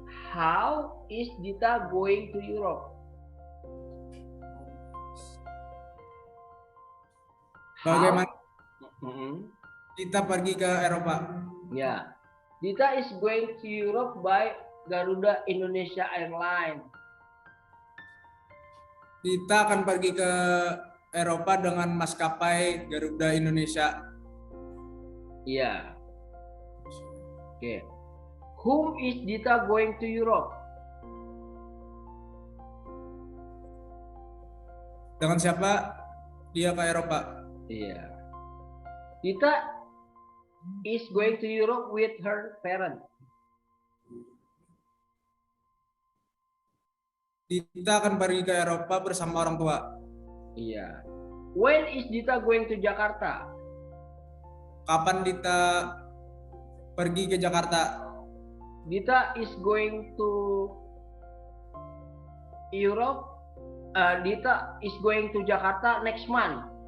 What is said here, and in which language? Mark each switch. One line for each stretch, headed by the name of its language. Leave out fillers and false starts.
English: How is Dita going to Europe?
Indonesian: Bagaimana Mhm. Dita pergi ke Eropa?
English: Ya, Dita is going to Europe by Garuda Indonesia Airlines.
Indonesian: Dita akan pergi ke Eropa dengan maskapai Garuda Indonesia. Iya. Oke.
English: Whom is Dita going to Europe?
Indonesian: Dengan siapa dia ke Eropa? Iya.
English: Dita is going to Europe with her parents.
Indonesian: Dita akan pergi ke Eropa bersama orang tua. Iya.
English: When is Dita going to Jakarta?
Indonesian: Kapan Dita pergi ke Jakarta?
English: Dita is going to Europe. Dita is going to Jakarta next month.